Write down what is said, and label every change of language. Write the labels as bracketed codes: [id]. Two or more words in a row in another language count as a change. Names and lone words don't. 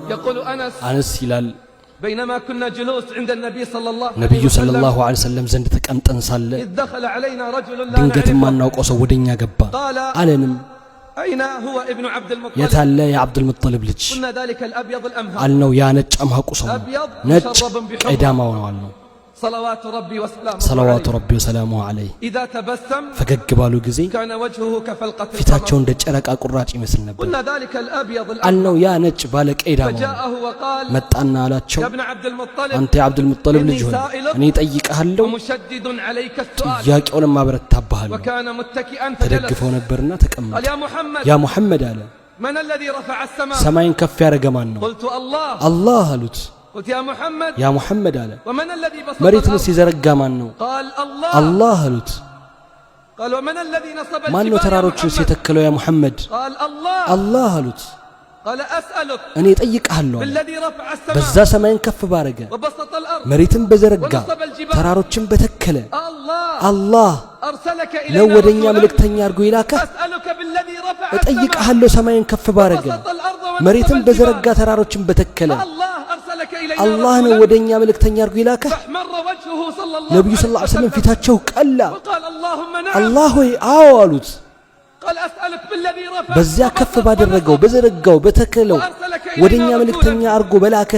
[am] أنس ይላል [ar] بينما كنا جلوس عند النبي صلى الله عليه وسلم [am] ዘንድ ተቀምጠን ሳለ [ar] إذ دخل علينا رجل لا [am] ድንገት ማናውቀው ሰው ወደኛ ገባ አለንም [ar] أين هو ابن عبد المطلب [am] የታለ የአብድ المطلب ልጅ [ar] قلنا ذلك الأبيض الأمهر [am] አልነው ያ ነጭ አምሃቁ ሰው ነጭ ቀዳማው ነው አልነው [ar] صلوات ربي وسلامه عليه إذا تبسم [am] ፈገግ ባሉ ጊዜ [ar] كان وجهه كفلقة [am] ፊታቸው እንደ ጨረቃ ቁራጭ ይመስል ነበር [ar] قلنا ذلك الأبيض [am] አልነው ያ ነጭ ባለ ቀዳማው [ar] فجاءه وقال [am] መጣና አላቸው [ar] يا ابن عبد المطلب [am] አንተ የአብድ المطلب ልጅ ሆይ እኔ ጠይቀሃለሁ [ar] ومشدد عليك السؤال [am] ጥያቄውን ማብረታባለሁ [ar] وكان متكئا [am] ተደግፈው ነበርና ተቀመጠ [ar] قال يا محمد አለ من الذي رفع السماء [am] ሰማይን ከፍ ያደረገ ማን ነው [ar] قلت الله [am] الله አሉት [ar] قلت يا محمد [am] አለ [ar] ومن الذي بسط [am] መሬትን ሲዘረጋ ማን ነው [ar] قال [am] الله አሉት [ar] قال ومن الذي نصب [am] ማን ነው ተራሮችን ሲተከለው ያ ሙሐመድ [ar] قال [am] الله አሉት [ar] قال أسألك [am] እኔ ጠይቀሃለሁ [ar] بالذي رفع السماء [am] በዛ ሰማይን ከፍ ባረገ [ar] وبسط الأرض [am] መሬትን በዘረጋ ተራሮችን በተከለ [ar] الله أرسلك إلينا [am] ለወደኛ መልእክተኛ አድርጎ ይላከ [ar] أسألك بالذي رفع السماء [am] እጠይቀሃለሁ ሰማይን ከፍ ባረገ መሬትን በዘረጋ ተራሮችን በተከለ الله ነው ወደኛ መልእክተኛ አድርጎ ይላከ ነብዩ [ar] صلى الله عليه وسلم [am] ፊታቸው ቀላ الله ሆይ አዎ አሉት በዚያ ከፍ ባደረገው በዘረጋው በተከለው ወደኛ መልእክተኛ አድርጎ በላከ